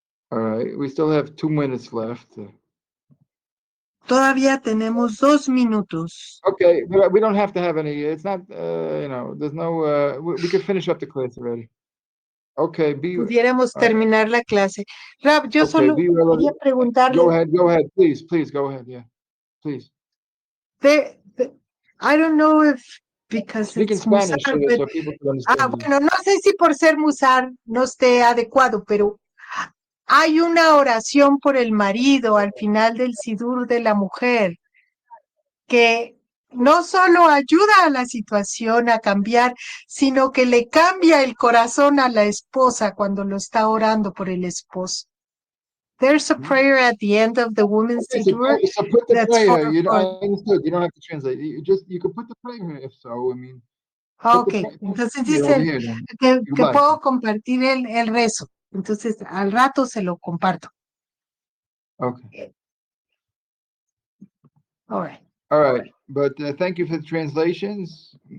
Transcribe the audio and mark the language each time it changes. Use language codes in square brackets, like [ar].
[en] All right, we still have 2 minutes left. [es] Todavía tenemos 2 minutos. [en] Okay, but we don't have to have any. It's not, there's no. We could finish up the class already. Okay, [es] pudiéramos terminar la clase. Rav, yo solo quería preguntarle. [en] Go ahead, please, go ahead, yeah, please. I don't know if because speak in Spanish so people can understand. [es] Bueno, no sé si por ser musar no esté adecuado, pero hay una oración por el marido al final del Sidur de la mujer que no solo ayuda a la situación a cambiar, sino que le cambia el corazón a la esposa cuando lo está orando por el esposo. [en] There's a prayer at the end of the woman's Siddur. So put the prayer. I understood. You don't have to translate. You can put the prayer if so. I mean. [es] Okay. Entonces dice que puedo compartir el rezo. Entonces, al rato se lo comparto. [en] Okay. All right. All right. But thank you for the translations.